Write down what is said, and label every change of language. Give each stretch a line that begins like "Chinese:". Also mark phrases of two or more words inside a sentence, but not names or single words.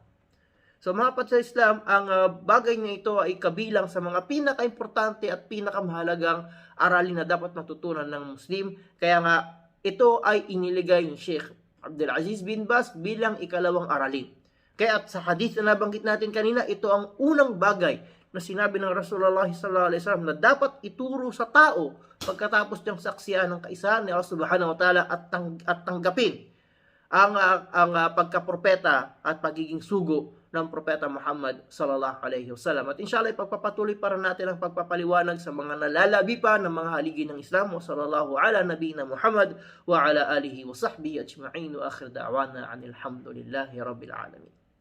Filipino: So mga kapatid sa Islam, ang bagay na ito ay kabilang sa mga pinaka-importante at pinakamahalagang aralin na dapat matutunan ng Muslim. Kaya nga, ito ay iniligay ni Sheikh Abdul Aziz bin Baz bilang ikalawang aralin. Kaya at sa hadith na nabanggit natin kanina, ito ang unang bagay na sinabi ng Rasulullah
Arabic: صلى الله عليه وسلم
Filipino: na dapat ituro sa tao pagkatapos niyang saksiyan ng kaisahan ni Allah
Arabic: سبحانه وتعالى
Filipino: at tanggapin ang pagkapropeta at pagiging sugo ng Propeta Muhammad
Arabic: صلى الله عليه وسلم.
Filipino: At inshallah, ipagpapatuloy para natin ang pagpapaliwanag sa mga nalalabi pa ng mga haligi ng Islam.
Arabic: وصلى الله على نبينا محمد وعلى آله وصحبه أجمعين، وآخر دعوانا أن الحمد لله رب العالمين.